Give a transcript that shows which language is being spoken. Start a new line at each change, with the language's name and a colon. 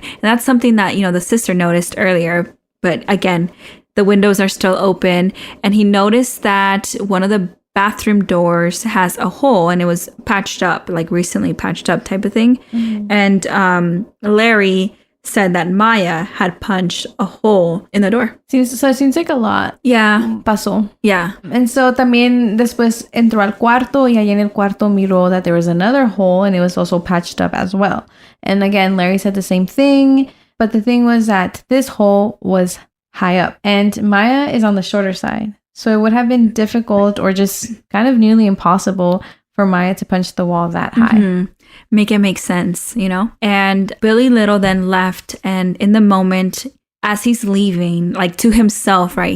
English: And that's something that, the sister noticed earlier. But again, the windows are still open. And he noticed that one of the bathroom doors has a hole and it was patched up, like recently patched up type of thing. Mm-hmm. And Larry said that Maya had punched a hole in the door. So it seems like a lot. Yeah.
Spanish: Pasó.
English: Yeah. And so
Spanish: también después entró al cuarto y allí en el cuarto miró
English: that there was another hole and it was also patched up as well. And again, Larry said the same thing. But the thing was that this hole was high up and Maya is on the shorter side. So it would have been difficult or just kind of nearly impossible for Maya to punch the wall that high. Mm-hmm. Make it make sense, And Billy Little then left, and in the moment, as he's leaving, like to himself, right?